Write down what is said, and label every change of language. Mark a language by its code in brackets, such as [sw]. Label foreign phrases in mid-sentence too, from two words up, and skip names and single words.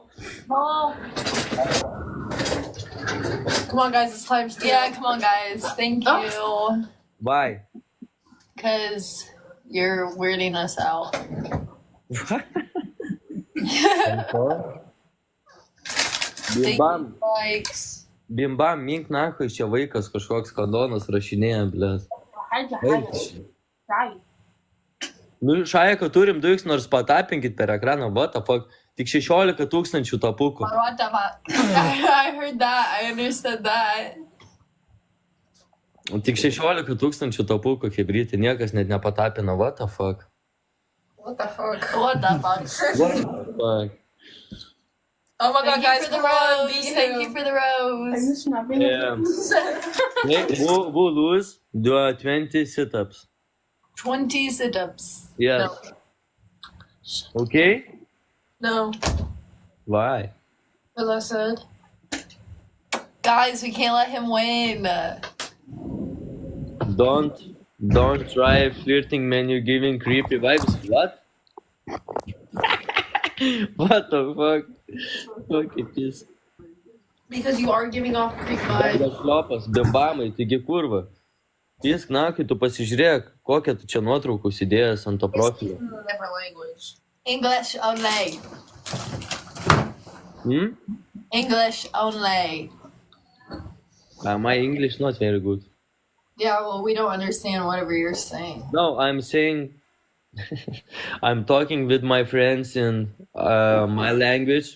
[en] No. Come on, guys. It's time to. Yeah, come on, guys. Thank you. Why? Because you're weirding us out. Bimbam, Likes. [lt] bimbam, mink nahui, čia vaikas kažkoks kandonas rašinėja, blės. Nu, Šaika, turim 2x, nors patapinkit per ekraną, [en] what the fuck. [lt] Tik 16,000 tapukų. [en] What the fuck? I heard that. I understood that. [lt] Tik 16 tūkstančių tapukų hebrytė, niekas net nepatapino, [en] what the fuck. What the fuck? What the fuck? What the fuck. Oh my god, guys, Thank you for the come on, rose. be Thank you for the rose. Yeah. Who lose, do 20 sit-ups. 20 sit-ups. Yes. Okay? No. Why? As I said. Guys, we can't let him win. Don't try flirting when you're giving creepy vibes. What? What the fuck? Fuck it is. Because you are giving off creep vibes. [lt] Das šlopas, bimbamai, taigi kurva. Pisk nakai, tu pasižiūrėk, kokią tu čia nuotraukų įdėjęs ant to profilio. [en] Different language. English only. Hmm? English only. My English not very good. Yeah, well, we don't understand whatever you're saying. No, I'm saying I'm talking with my friends in my language.